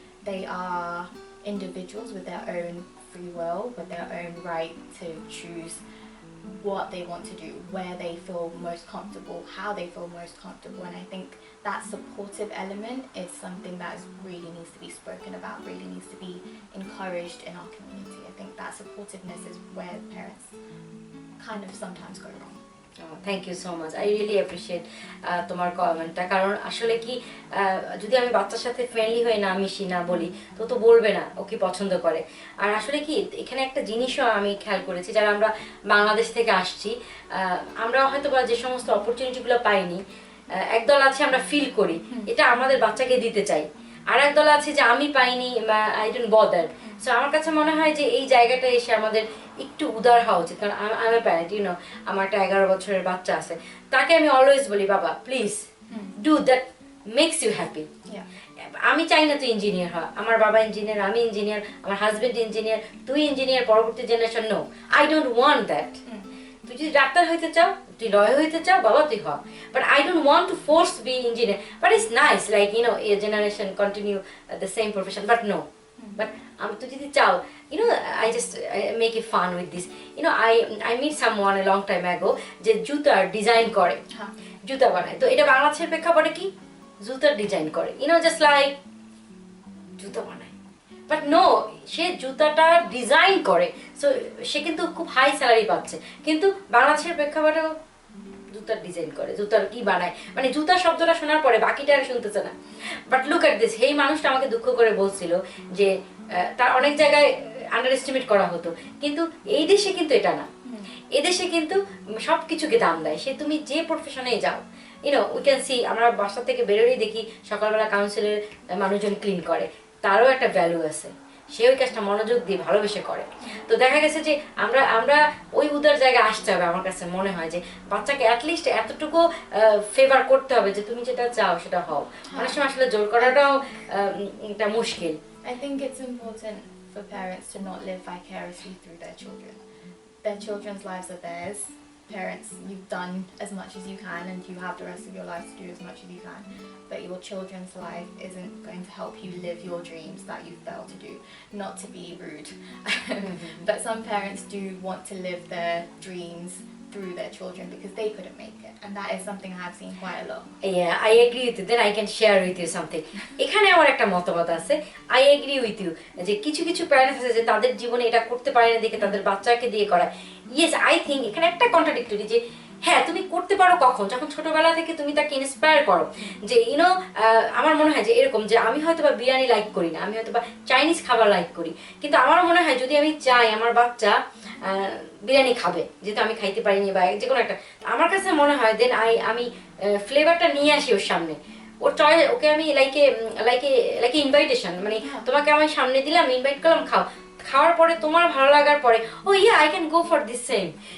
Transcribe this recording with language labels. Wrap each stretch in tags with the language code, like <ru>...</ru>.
<en>They are individuals with their own free will, with their own right to choose what they want to do, where they feel most comfortable, how they feel most comfortable. And I think that supportive element is something that really needs to be spoken about, really needs to be encouraged in our community. I think that supportiveness is where parents kind of sometimes go wrong. Thank you so much I really appreciate</en> <bn>তোমার কমেন্টটা কারণ আসলে কি যদি আমি বাচ্চার সাথে friendly হয়ে না মিশি না বলি তো বলবে না ও কি পছন্দ করে আর আসলে কি এখানে একটা জিনিসও আমি খেয়াল করেছি যারা আমরা বাংলাদেশ থেকে আসছি আমরা হয়তো বা যে সমস্ত অপরচুনিটিগুলো পাইনি একদল আছে আমরা ফিল করি এটা আমাদের বাচ্চাকে দিতে চাই আর একদল আছে যে আমি পাইনি</bn> <en>I don't bother</en> <bn>সো আমার কাছে মনে হয় যে এই জায়গাটা এসে আমাদের একটু উদার হওয়া উচিত কারণ আমি প্যারেন্ট</bn> <en>you know</en> <bn>আমার একটা 11 বছরের বাচ্চা আছে তাকে আমি অলওয়েজ বলি বাবা</bn> <en>please do that makes you happy</en> <bn>আমি চাই না তুই ইঞ্জিনিয়ার হ আমার বাবা ইঞ্জিনিয়ার আমি ইঞ্জিনিয়ার আমার হাজবেন্ড ইঞ্জিনিয়ার তুই ইঞ্জিনিয়ার পরবর্তী generation</bn> <en>no I don't want that</en> <bn>তুই যদি ডাক্তার হইতে চাও, তুই লয়ার হইতে চাও, বাবা তুই হ।</bn> <en>But I don't want to force be engineer, but it's nice like a generation continue the same profession, but no. But</en> <bn>আমি তো যদি চাও,</bn> <en>I just make it fun with this. I meet someone a long time ago</en> <bn>যে জুতার design করে, জুতা বানায়। তো এটা বাংলাদেশের প্রেক্ষাপটে কি জুতার ডিজাইন করে,</bn> <en>just like</en> <bn>জুতা বানায়। বাট নো, সে জুতাটা ডিজাইন করে, সো সে কিন্তু খুব হাই স্যালারি পাচ্ছে। কিন্তু বাংলাদেশের প্রেক্ষাপটেও জুতার ডিজাইন করে, জুতার কি বানায়, মানে জুতা শব্দটা শোনার পরে বাকিটা আর শুনতেছে না।</bn> <en>but look at this,</en> <bn>এই মানুষটা আমাকে দুঃখ করে বলছিল যে তার অনেক জায়গায় আন্ডার এস্টিমেট করা হতো, কিন্তু এই দেশে কিন্তু এটা না। এদেশে কিন্তু সব কিছুকে দাম দেয়, সে তুমি যে প্রফেশনে যাও।</bn> <en>we can see,</en> <bn>আমরা বাসা থেকে বেরোলেই দেখি সকালবেলা কাউন্সিলের মানুষজন ক্লিন করে, তারও একটা ভ্যালু আছে, সে ওই কাজটা মনোযোগ দিয়ে ভালোবেসে করে। তো দেখা গেছে যে আমরা ওই উদার জায়গায় আসতে হবে। আমার কাছে মনে হয় যে বাচ্চাকে অ্যাটলিস্ট এতটুকু ফেভার করতে হবে যে তুমি যেটা চাও সেটা হও। অনেক সময় আসলে জোর করাটাও একটা মুশকিল।</bn> <en>I think it's important for parents to not live vicariously through their children. Their children's lives are theirs. Parents, you've done as much as you can and you have the rest of your life to do as much as you can, but your children's life isn't going to help you live your dreams that you failed to do. Not to be rude, but some parents do want to live their dreams through their children because they couldn't make it, and that is something I have seen quite a lot. Yeah, I agree with you. Then I can share with you something.</en> <bn>এখানে আমার একটা মতামত আছে,</bn> <en>I agree with you,</en> <bn>যে কিছু কিছু parents আছে যে তাদের জীবনে এটা করতে পারে না দেখে তাদের বাচ্চাকে দিয়ে করায়।</bn> <en>Yes, I think</en> <bn>এখানে একটা কন্ট্রাডিক্টরি, যে হ্যাঁ তুমি করতে পারো কখন, যখন ছোটবেলা থেকে তুমি তাকে ইন্সপায়ার করো। যে আমার মনে হয় যে এরকম, যে আমি হয়তো বা বিরিয়ানি লাইক করি না, আমি হয়তো বা চাইনিজ খাবার লাইক করি, কিন্তু আমার মনে হয় যদি আমি চাই আমার বাচ্চা বিরিয়ানি খাবে, যেহেতু আমি খাইতে পারিনি বা যে কোনো একটা, আমার কাছে মনে হয় দেন আমি ফ্লেভারটা নিয়ে আসি ওর সামনে, ওর চয়েস, ওকে আমি লাইক ইনভাইটেশন, মানে তোমাকে আমি সামনে দিলাম, ইনভাইট করলাম, খাওয়ার পরে তোমার ভালো লাগার পরে</bn> <en>ও yeah I can go for this same.</en>